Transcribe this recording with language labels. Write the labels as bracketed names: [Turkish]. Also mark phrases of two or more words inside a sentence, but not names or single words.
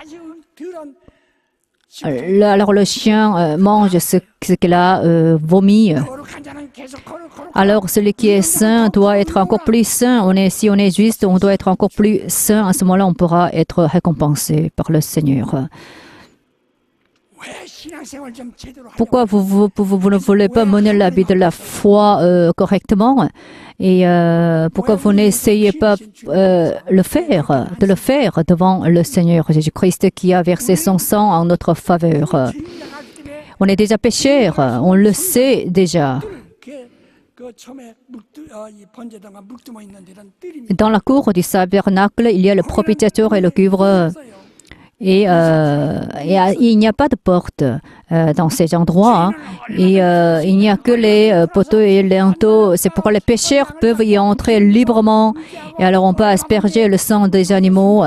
[French] Alors le chien mange ce qu'il a vomi. Alors celui qui est saint doit être encore plus saint. Si on est juste, on doit être encore plus saint. À ce moment-là, on pourra être récompensé par le Seigneur. [Korean] 왜 신앙생활 좀 제대로 하려고 [French] Pourquoi vous ne voulez pas mener la vie de la foi correctement? Et pourquoi vous n'essayez pas de le faire devant le Seigneur Jésus-Christ qui a versé son sang en notre faveur? [Korean] 주님 나가기 때문에 [French] On est déjà pécheurs, on le sait déjà. [Korean] 그 처음에 이 번제당과 물두멍 있는 데는 뜰입니다. [French] Dans la cour du tabernacle, il y a le propitiateur et le cuivre. Et il n'y a pas de porte dans ces endroits. Et il n'y a que les poteaux et les linteaux. C'est pourquoi les pécheurs peuvent y entrer librement. Et alors on peut asperger le sang des animaux.